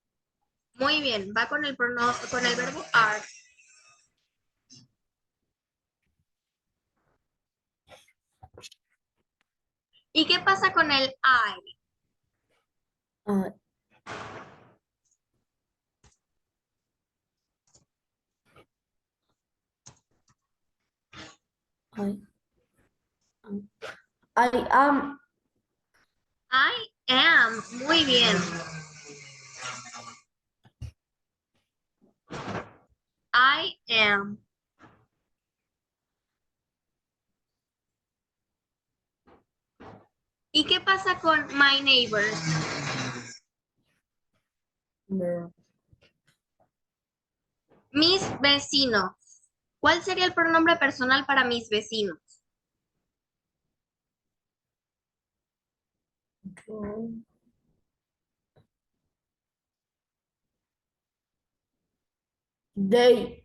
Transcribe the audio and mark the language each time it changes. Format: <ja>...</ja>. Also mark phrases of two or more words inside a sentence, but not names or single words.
<es>Muy bien, va con el verbo are. ¿Y qué pasa con el I?</es> <en>Ah, I, I am. I am.</en> <es>Muy bien.</es> <en>I am.</en> <es>¿Y qué pasa con</es> <en>my neighbors?</en> <es>No. Mis vecinos. ¿Cuál sería el pronombre personal para mis vecinos?</es> <en>They.</en>